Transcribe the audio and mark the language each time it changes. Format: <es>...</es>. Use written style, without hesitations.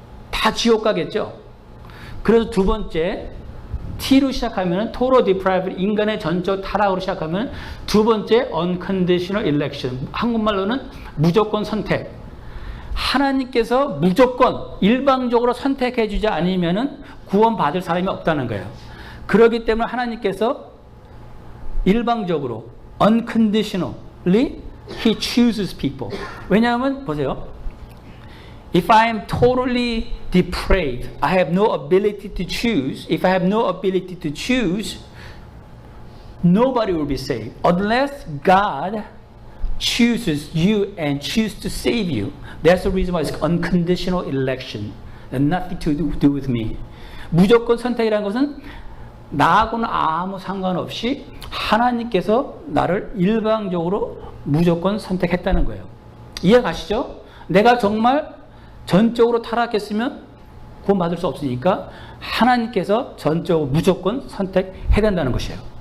<ko>다 지옥 가겠죠. 그래서 두 번째 T로 시작하면 total depravity, 인간의 전적 타락으로 시작하면 두 번째 unconditional election, 한국말로는 무조건 선택. 하나님께서 무조건 일방적으로 선택해 주지 않으면 구원받을 사람이 없다는 거예요. 그렇기 때문에 하나님께서 일방적으로</ko> <en>unconditionally He chooses people.</en> <ko>왜냐하면 보세요.</ko> <en>If I am totally depraved, I have no ability to choose. If I have no ability to choose, nobody will be saved unless God chooses you and chooses to save you. That's the reason why it's unconditional election and nothing to do with me.</en> <ko>무조건 선택이라는 것은 나하고는 아무 상관없이 하나님께서 나를 일방적으로 무조건 선택했다는 거예요. 이해 가시죠? 내가 정말 전적으로 타락했으면 구원받을 수 없으니까 하나님께서 전적으로 무조건 선택해야 된다는 것이에요.</ko>